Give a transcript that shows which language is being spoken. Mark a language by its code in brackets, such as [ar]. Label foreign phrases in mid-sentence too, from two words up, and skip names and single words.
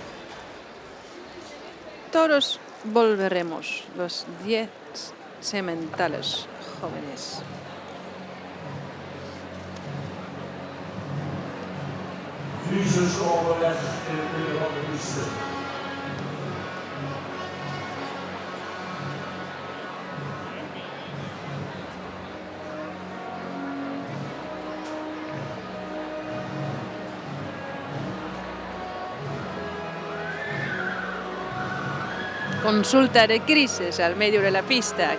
[es] Todos volveremos, los 10 sementales jóvenes. [nl] Crisisoverleg in het midden van de piste. [es] Consulta de crisis al medio de la pista.